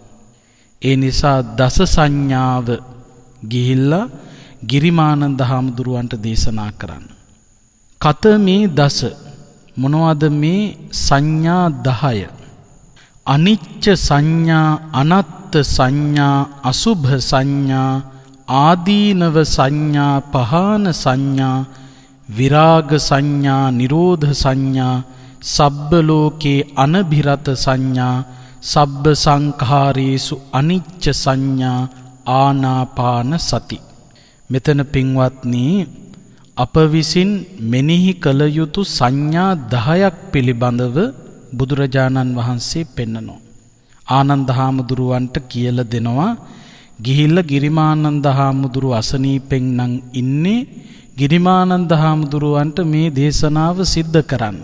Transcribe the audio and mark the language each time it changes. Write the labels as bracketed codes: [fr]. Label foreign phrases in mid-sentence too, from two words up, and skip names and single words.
[si] ඒ නිසා දස සංඥාව ගිහිල්ලා ගිරිමානන්ද හාමුදුරුවන්ට දේශනා කරන්න. කත මේ දස මොනවද මේ සංඥා 10? [pi] අනිච්ච සංඥා, අනත්ත් සංඥා, අසුභ සංඥා, ආදීනව සංඥා, පහාන සංඥා, විරාග සංඥා, නිරෝධ සංඥා, සබ්බ ලෝකේ අනභිරත සංඥා, සබ්බ සංඛාරේසු අනිච්ච සංඥා, ආනාපාන සති. [si] මෙතන පින්වත්නි, අප විසින් මෙනෙහි කළ යුතු සංඥා 10ක් පිළිබඳව බුදුරජාණන් වහන්සේ පෙන්නනවා. ආනන්ද හාමුදුරුවන්ට කියලා දෙනවා, ගිහිල්ලා ගිරිමානන්ද හාමුදුරුව අසනීපෙන් නම් ඉන්නේ, ගිරිමානන්ද හාමුදුරුවන්ට මේ දේශනාව සිද්ධ කරන්න.